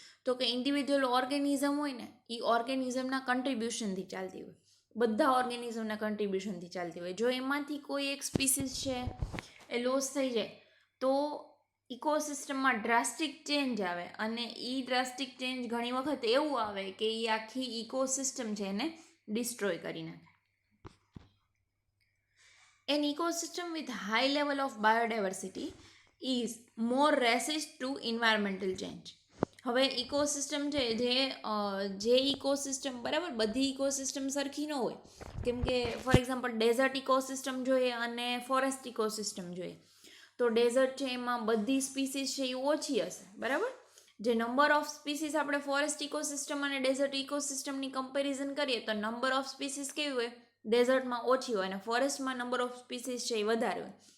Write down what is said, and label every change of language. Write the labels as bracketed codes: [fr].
[gu] તો કે individual organism હોય ને, એ ઓર્ગેનિઝમના કન્ટ્રીબ્યુશનથી ચાલતી હોય, બધા ઓર્ગેનિઝમના કન્ટ્રીબ્યુશનથી ચાલતી હોય. જો એમાંથી કોઈ એક સ્પીસીસ છે એ લોસ થઈ જાય, તો ઇકોસિસ્ટમમાં ડ્રાસ્ટિક ચેન્જ આવે, અને એ ડ્રાસ્ટિક ચેન્જ ઘણી વખત એવું આવે કે એ આખી ઇકોસિસ્ટમ છે એને ડિસ્ટ્રોય કરી નાખે. [en] An ecosystem with high level of biodiversity is more resistant to environmental change. [gu] હવે ઇકોસિસ્ટમ છે, જે ઇકોસિસ્ટમ, બરાબર, બધી ઇકોસિસ્ટમ સરખી ન હોય. કેમ કે ફોર એક્ઝામ્પલ ડેઝર્ટ ઇકોસિસ્ટમ જોઈએ અને ફોરેસ્ટ ઇકોસિસ્ટમ જોઈએ, તો ડેઝર્ટ છે એમાં બધી સ્પીસીસ છે એ ઓછી હશે, બરાબર. જે નંબર ઓફ સ્પીસીસ આપણે ફોરેસ્ટ ઇકોસિસ્ટમ અને ડેઝર્ટ ઇકોસિસ્ટમની કમ્પેરિઝન કરીએ તો નંબર ઓફ સ્પીસીસ કેવી હોય, ડેઝર્ટમાં ઓછી હોય અને ફોરેસ્ટમાં નંબર ઓફ સ્પીસીસ છે એ વધારે હોય.